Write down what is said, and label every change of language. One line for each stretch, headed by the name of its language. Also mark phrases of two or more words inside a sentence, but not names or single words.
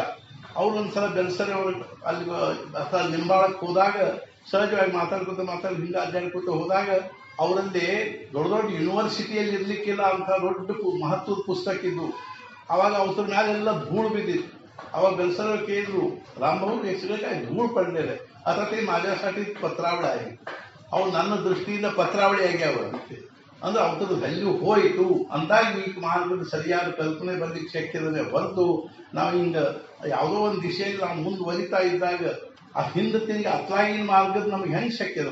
Kannada: ಅವ್ರೊಂದ್ಸಲ ಬೆಲ್ಸರಿ ಅವ್ರ ಅಲ್ಲಿ ಅಥವಾ ಲಿಂಬಾಳಕ್ಕೆ ಹೋದಾಗ ಸಹಜವಾಗಿ ಮಾತಾಡ್ಕೊತ ಹಿಂಗೆ ಅಡ್ಡಾಡ್ಕೊತ ಹೋದಾಗ ಅವರಲ್ಲಿ ದೊಡ್ಡ ದೊಡ್ಡ ಯೂನಿವರ್ಸಿಟಿಯಲ್ಲಿ ಇರ್ಲಿಕ್ಕಿಲ್ಲ ಅಂತ ದೊಡ್ಡ ಮಹತ್ವದ ಪುಸ್ತಕ ಇದ್ದು. ಅವಾಗ ಅವ್ರ ಮ್ಯಾಲೆಲ್ಲ ಧೂಳು ಬಿದ್ದಿತ್ತು. ಅವಾಗ ಬೆಲ್ಸರ ಕೇಳಿದ್ರು,
Marathi: रामभाऊ काय धूळ पडलेलं आहे, आता ते माझ्यासाठी पत्रावळी आहे.
Kannada: ಅವು ನನ್ನ ದೃಷ್ಟಿಯಿಂದ ಪತ್ರಾವಳಿ ಆಗ್ಯಾವ ಅಂದ್ರೆ ಅವ್ರದ್ದು ವ್ಯಾಲ್ಯೂ ಹೋಯಿತು ಅಂದಾಗ ಈ ಮಾರ್ಗದ ಸರಿಯಾದ ಕಲ್ಪನೆ ಬರ್ಲಿಕ್ಕೆ ಶಕ್ಯದನೆ ಹೊರತು ನಾವು ಹಿಂಗೆ ಯಾವುದೋ ಒಂದು ದಿಶೆಯಲ್ಲಿ ನಾವು ಮುಂದುವರಿತಾ ಇದ್ದಾಗ ಆ ಹಿಂದೆ ತಿರುಗಿ ಅತ್ಲಾಗಿನ ಮಾರ್ಗದ ನಮ್ಗೆ ಹೆಂಗೆ ಶಕ್ಯದ?